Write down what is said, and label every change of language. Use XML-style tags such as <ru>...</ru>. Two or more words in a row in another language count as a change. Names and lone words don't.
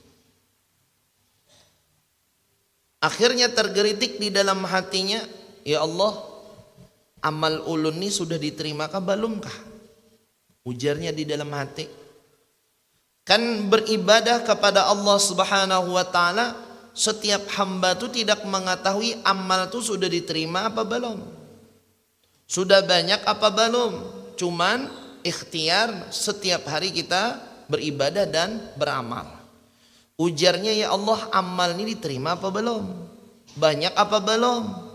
<id>Akhirnya tergelitik di dalam hatinya,</id> <ar>ya Allah,</ar> <id>amal ulun ini sudah diterimakah belumkah? Ujarnya di dalam hati. Kan beribadah kepada Allah</id> <ar>Subhanahu wa taala,</ar> <id>setiap hamba itu tidak mengetahui amal itu sudah diterima apa belum, sudah banyak apa belum. Cuman ikhtiar setiap hari kita beribadah dan beramal. Ujarnya,</id> <ar>ya Allah,</ar> <id>amal ini diterima apa belum, banyak apa belum.</id>